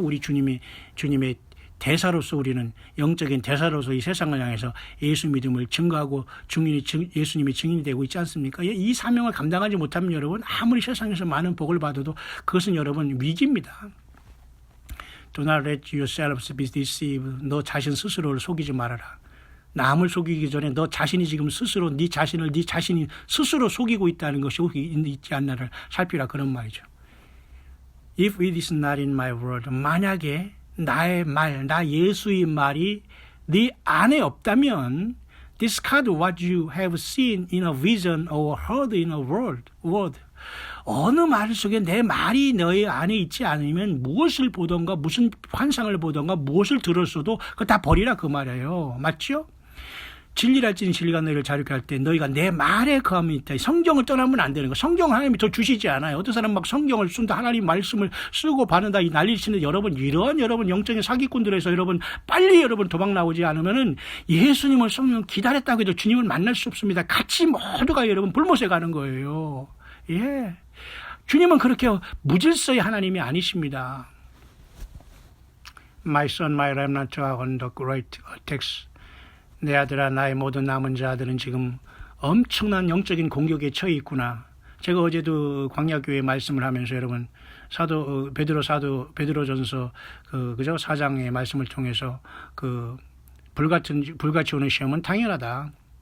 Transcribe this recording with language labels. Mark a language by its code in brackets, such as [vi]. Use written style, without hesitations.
[ko] 우리 주님의 대사로서, 우리는 영적인 대사로서 이 세상을 향해서 예수 믿음을 증거하고 예수님이 증인이 되고 있지 않습니까? 이 사명을 감당하지 못하면 여러분, 아무리 세상에서 많은 복을 받아도 그것은 여러분 위기입니다. [en] Do not let yourselves be deceived. [ko] 너 자신 스스로를 속이지 말아라. 남을 속이기 전에 너 자신이 지금 스스로 네 자신이 스스로 속이고 있다는 것이 있지 않나를 살피라, 그런 말이죠. [en] If it is not in my word, [ko] 만약에 나의 말, 나 예수의 말이 네 안에 없다면 [en] discard what you have seen in a vision or heard in a word. [ko] 어느 말 속에 내 말이 너의 안에 있지 않으면 무엇을 보던가, 무슨 환상을 보던가, 무엇을 들었어도 그거 다 버리라, 그 말이에요. 맞죠? 진리랄지니 진리가 너희를 자유케 할 때 너희가 내 말에 거함이 있다. 성경을 떠나면 안 되는 거. 성경 하나님이 더 주시지 않아요. 어떤 사람 막 성경을 쓴다, 하나님 말씀을 쓰고 바른다 이 난리 치는 여러분, 이런 여러분 영적인 사기꾼들에서 여러분 빨리 여러분 도망 나오지 않으면은 예수님을 성령 기다렸다고 해도 주님을 만날 수 없습니다. 같이 모두가 여러분 불못에 가는 거예요. 예, 주님은 그렇게 무질서의 하나님이 아니십니다. [en] My son, my remnant are on the great attacks. [ko] 내 아들아, 나의 모든 남은 자들은 지금 엄청난 영적인 공격에 처해 있구나. 제가 어제도 광야교회 말씀을 하면서 여러분 베드로전서 그죠 4장의 말씀을 통해서 불같이 오는 시험은 당연하다.